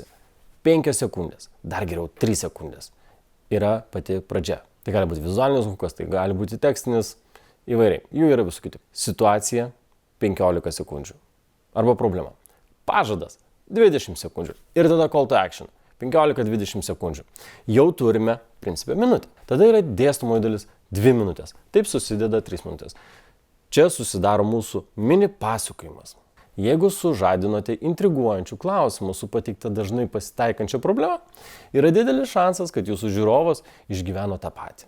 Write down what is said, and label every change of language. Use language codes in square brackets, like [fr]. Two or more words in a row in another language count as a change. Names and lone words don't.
[lt] 5 sekundės, dar geriau 3 sekundės yra pati pradžia. Tai gali būti vizualinis hukas, tai gali būti tekstinis, įvairiai. Jų yra visų kitų. Situacija 15 sekundžių. arba problema. Pažadas 20 sekundžių ir tada [en] call to action [lt] 15-20 sekundžių. Jau turime, principė, minutę. Tada yra dėstomoji dalis 2 minutės. Taip susideda 3 minutės. Čia susidaro mūsų mini pasakojimas. Jeigu sužadinote intriguojančių klausimų su pateikta dažnai pasitaikančia problema, yra didelis šansas, kad jūsų žiūrovas išgyveno tą patį.